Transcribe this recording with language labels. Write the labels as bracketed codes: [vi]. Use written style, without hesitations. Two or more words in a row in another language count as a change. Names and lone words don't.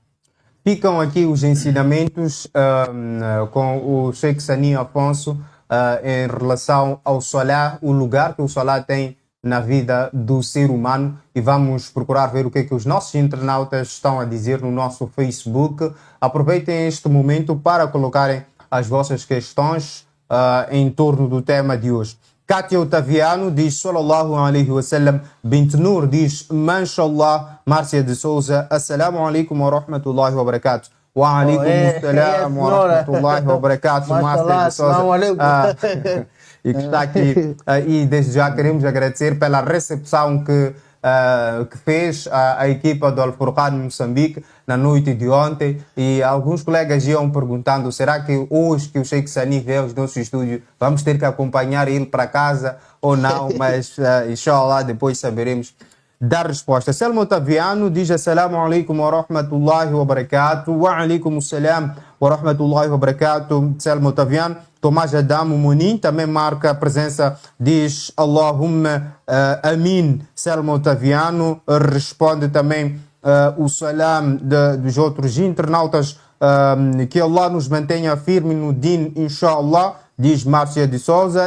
[pt] Ficam aqui os ensinamentos com o Sheikh Sani Afonso em relação ao salat, o lugar que o salat tem na vida do ser humano, e vamos procurar ver o que é que os nossos internautas estão a dizer no nosso Facebook. Aproveitem este momento para colocarem as vossas questões em torno do tema de hoje. Kátia Otaviano diz [ar] صلى الله عليه وسلم. [pt] Bint Nur diz mashallah. Márcia de Souza, [ar] السلام عليكم ورحمة الله وبركاته. وعليكم السلام ورحمة الله وبركاته. [pt] Márcia de Souza, e que está aqui. E desde já queremos agradecer pela recepção que fez a equipa do Al-Furqan Moçambique na noite de ontem, e alguns colegas iam perguntando: será que hoje que o Sheikh Sani veio aos nossos estúdios vamos ter que acompanhar ele para casa ou não? Mas inshallah depois saberemos dar resposta. Selma Otaviano diz [ar] السلام عليكم ورحمة الله وبركاته. وعليكم السلام ورحمة الله وبركاته. [pt] Selma Otaviano. Tomás Adamo Munin também marca a presença, diz [ar] اللهم آمين. [pt] Selma Otaviano responde também o salam dos outros internautas, que Allah nos mantenha firme no din, inshallah, diz Márcia de Souza.